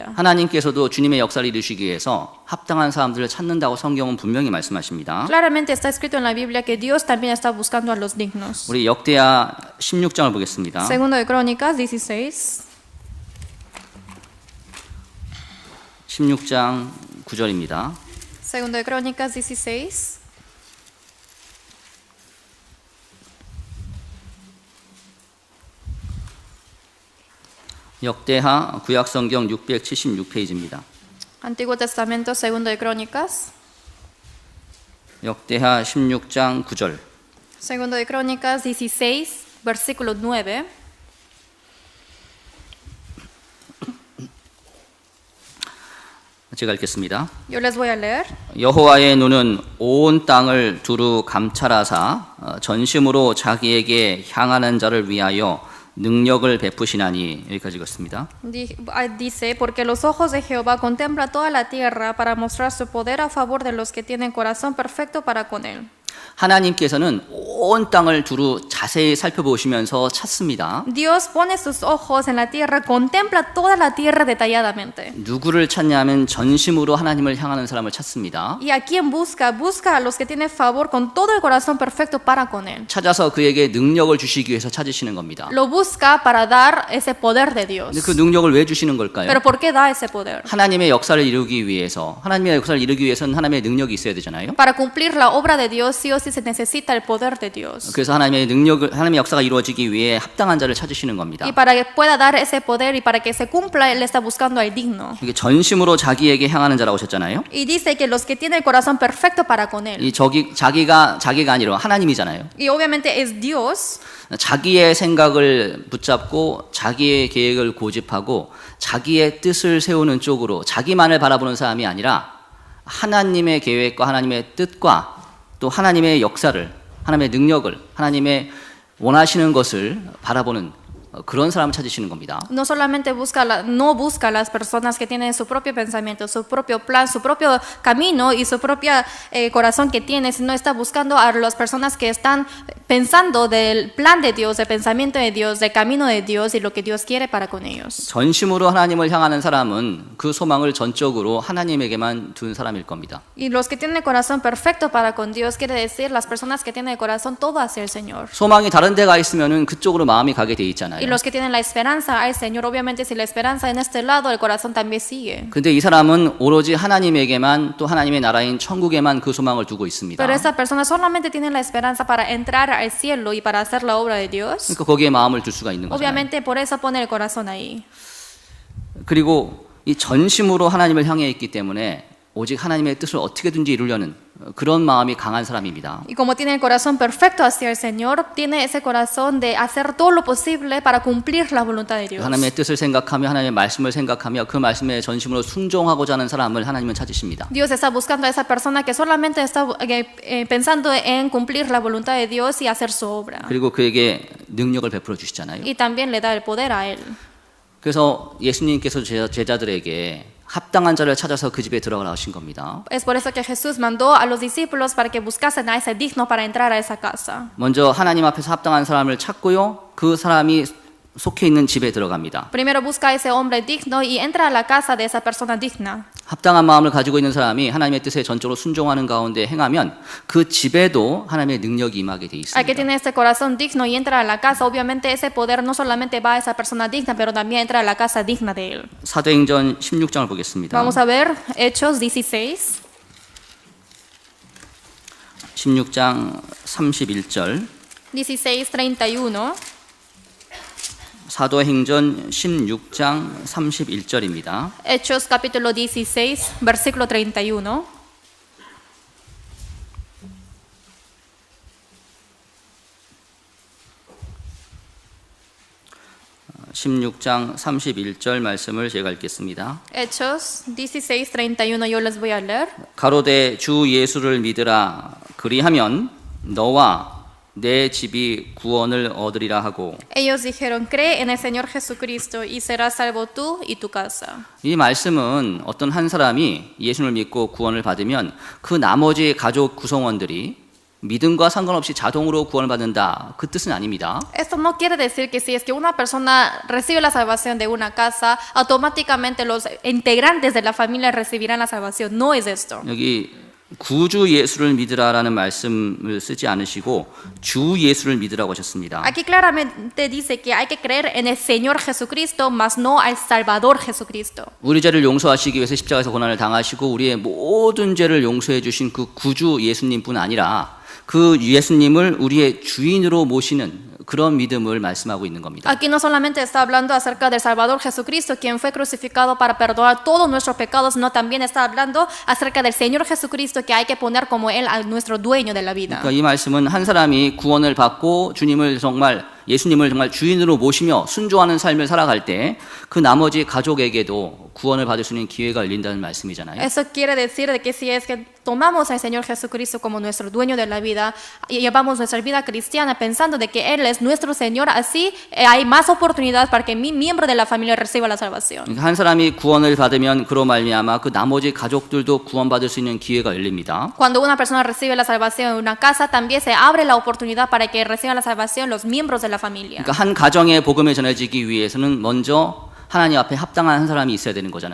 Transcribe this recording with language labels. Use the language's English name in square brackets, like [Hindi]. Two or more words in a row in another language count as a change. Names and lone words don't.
[Korean] 하나님께서도 주님의 역사를 이루시기 위해서 합당한 사람들을 찾는다고 성경은 분명히 말씀하십니다. [Spanish] Claramente está escrito en la Biblia que Dios también está buscando a los dignos. [Korean] 우리 역대하 16장을 보겠습니다. [Spanish] Segundo de Crónicas 16. [Korean] 16장 9절입니다. [Spanish] Segundo de Crónicas 16. [Korean] 역대하 구약성경 676페이지입니다. [Spanish] Antiguo Testamento, Segundo de Crónicas. [Korean] 역대하 16장 9절. [Spanish] Segundo de Crónicas 16, versículo 9. [Korean] 제가 읽겠습니다. [Spanish] Yo les voy a leer. [Korean] 여호와의 눈은 온 땅을 두루 감찰하사 전심으로 자기에게 향하는 자를 위하여 능력을 베푸시나니. 여기까지 읽었습니다. [Spanish] Dice, porque los ojos de Jehová contemplan toda la tierra para mostrar su poder a favor de los que tienen corazón perfecto para con él. [Korean] 하나님께서는 온 땅을 두루 자세히 살펴보시면서 찾습니다. [Spanish] Dios pone sus ojos en la tierra, contempla toda la tierra detalladamente. [Korean] 누구를 찾냐면 전심으로 하나님을 향하는 사람을 찾습니다. [Spanish] ¿Y a quién busca? Busca a los que tienen favor con todo el corazón perfecto para con él. [Korean] 찾아서 그에게 능력을 주시기 위해서 찾으시는 겁니다. [Spanish] Lo busca para dar ese poder de Dios. [Korean] 근데 그 능력을 왜 주시는 걸까요? [Spanish] ¿Pero por qué da ese poder? [Korean] 하나님의 역사를 이루기 위해서, 하나님의 역사를 이루기 위해서는 하나님의 능력이 있어야 되잖아요. [Spanish] Para cumplir la obra de Dios, sí o sí se necesita el poder de Dios. [Korean] 그래서 하나님의 역사가 이루어지기 위해 합당한 자를 찾으시는 겁니다. [Spanish] Y para que pueda dar ese poder y para que se cumpla, Él está buscando al digno. [Korean] 이게 전심으로 자기에게 향하는 자라고 하셨잖아요. [Spanish] Y dice que los que tienen el corazón perfecto para con Él. [Korean] 이 자기가 아니라 하나님이잖아요. [Spanish] Y obviamente es Dios. [Korean] 자기의 생각을 붙잡고 자기의 계획을 고집하고 자기의 뜻을 세우는 쪽으로 자기만을 바라보는 사람이 아니라 하나님의 계획과 하나님의 뜻과 또 하나님의 역사를, 하나님의 능력을, 하나님의 원하시는 것을 바라보는 그런 사람을 찾으시는 겁니다. [Spanish] No solamente no busca a las personas que tienen su propio pensamiento, su propio plan, su propio camino y su propio corazón que tiene, sino está buscando a las personas que están pensando del plan de Dios, del pensamiento de Dios, del camino de Dios y lo que Dios quiere para con ellos. [Korean] 전심으로 하나님을 향하는 사람은 그 소망을 전적으로 하나님에게만 둔 사람일 겁니다. [Spanish] Y los que tienen el corazón perfecto para con Dios quiere decir las personas que tienen el corazón todo hacia el Señor. [Korean] 소망이 다른 데 가 있으면은 그쪽으로 마음이 가게 돼 있잖아요. [Spanish] Y los que tienen la esperanza al Señor, obviamente si la esperanza en este lado, el corazón también sigue. [Korean] 근데 이 사람은 오로지 하나님에게만 또 하나님의 나라인 천국에만 그 소망을 두고 있습니다. [Spanish] Pero esa persona solamente tiene la esperanza para entrar al cielo y para hacer la obra de Dios. [Korean] 그러니까 거기에 마음을 둘 수가 있는 거잖아요. [Spanish] Obviamente por eso pone el corazón ahí. [Korean] 그리고 이 전심으로 하나님을 향해 있기 때문에 오직 하나님의 뜻을 어떻게든지 이루려는 그런 마음이 강한 사람입니다. [Spanish] Y como tiene el corazón perfecto hacia el Señor, tiene ese corazón de hacer todo lo posible para cumplir la voluntad de Dios. [Korean] 하나님의 뜻을 생각하며 하나님의 말씀을 생각하며 그 말씀에 전심으로 순종하고자 하는 사람을 하나님은 찾으십니다. [Spanish] Dios está buscando a esa persona que solamente está pensando en cumplir la voluntad de Dios y hacer su obra. [Korean] 그리고 그에게 능력을 베풀어 주시잖아요. [Spanish] Y también le da el poder a él. [Korean] 그래서 예수님께서 제자들에게 합당한 자를 찾아서 그 집에 들어가라 하신 겁니다. [Spanish] Es por eso que Jesús mandó a los discípulos para que buscasen a ese digno para entrar a esa casa. [Korean] 먼저 하나님 앞에서 합당한 사람을 찾고요. 그 사람이 속해 있는 집에 들어갑니다. [Spanish] Primero busca a ese hombre digno y entra a la casa de esa persona digna. [Korean] 합당한 마음을 가지고 있는 사람이 하나님의 뜻에 전적으로 순종하는 가운데 행하면 그 집에도 하나님의 능력이 임하게 돼 [Spanish] Al que [Korean] 있습니다. [Spanish] tiene este corazón digno y entra a la casa, obviamente ese poder no solamente va a esa persona digna, pero también entra a la casa digna de él. [Korean] 사도행전 16장을 보겠습니다. [Spanish] Vamos a ver Hechos 16. [Korean] 16장 31절. [Spanish] 16:31. [Korean] 사도행전 16장 31절입니다. [Spanish] Hechos capítulo 16, versículo 31. [Korean] 16장 31절 말씀을 제가 읽겠습니다. [Spanish] Hechos 16:31, yo les voy a leer. [Korean] 가로되 주 예수를 믿으라 그리하면 너와 내 집이 구원을 얻으리라 하고. [Spanish] Ellos dijeron, cree en el Señor Jesucristo y serás salvo tú y tu casa. [Korean] 이 말씀은 어떤 한 사람이 예수를 믿고 구원을 받으면 그 나머지 가족 구성원들이 믿음과 상관없이 자동으로 구원을 받는다, 그 뜻은 아닙니다. [Spanish] Esto no quiere decir que si es que una persona recibe la salvación de una casa, automáticamente los integrantes de la familia recibirán la salvación. No es esto. [Korean] 여기 구주 예수를 믿으라라는 말씀을 쓰지 않으시고 주 예수를 믿으라고 하셨습니다. [Spanish] Aquí claramente dice que hay que creer en el Señor Jesucristo, mas no al Salvador Jesucristo. [Korean] 우리 죄를 용서하시기 위해서 십자가에서 고난을 당하시고 우리의 모든 죄를 용서해 주신 그 구주 예수님뿐 아니라 그 예수님을 우리의 주인으로 모시는 그런 믿음을 말씀하고 있는 겁니다. [Spanish] Aquí no solamente está hablando acerca del Salvador Jesucristo, quien fue crucificado para perdonar todos nuestros pecados, no, también está hablando acerca del Señor Jesucristo, que hay que poner como Él a nuestro dueño de la vida. [Korean] 그러니까 이 말씀은 한 사람이 구원을 받고 예수님을 정말 주인으로 모시며 순종하는 삶을 살아갈 때 그 나머지 가족에게도 구원을 받을 수 있는 기회가 열린다는 말씀이잖아요. [Spanish] Eso quiere decir de que si es que tomamos al Señor Jesucristo como nuestro dueño de la vida y llevamos nuestra vida cristiana pensando de que Él es nuestro Señor, así hay más oportunidad para que mi miembro de la familia reciba la salvación. [Korean] 그러니까 한 사람이 구원을 받으면 그로 말미암아 그 나머지 가족들도 구원받을 수 있는 기회가 열립니다. [Spanish] Cuando una persona recibe la salvación en una casa, también se abre la oportunidad para que reciban la salvación los miembros de la familia. [Korean] 그러니까 한 가정에 복음이 전해지기 위해서는 먼저 하나님 앞에 합당한 한 사람이 있어야 되는 거잖아요.